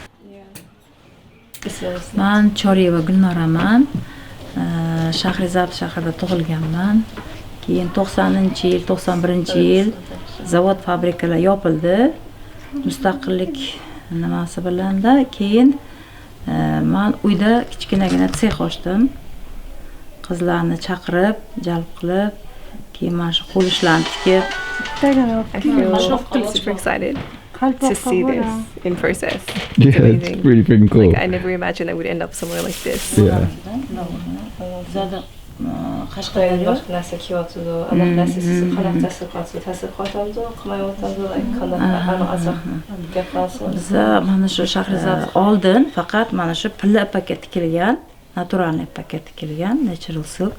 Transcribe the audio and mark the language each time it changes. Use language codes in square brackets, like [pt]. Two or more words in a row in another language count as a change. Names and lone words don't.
[uz] Man Choriyeva Gulnoraman, Shahrizab shahrida tug'ilganman. Keyin 90-yil, 91-yil zavod fabrikalar yopildi. Mustaqillik nimasi bilanda keyin man uyda kichkinagina sex ochdim. Qizlarni chaqirib, jalb qilib, keyin mana shu qo'l ishlarni tikib. [en] I feel super excited to see this in process. Yeah, it's really freaking cool. Like I never imagined I would end up somewhere like this. Yeah. [uz] Biza mana shu Shahrizab oldin faqat mana shu pilla ipakka tikilgan, naturalniy ipakka tikilgan [en] natural silk.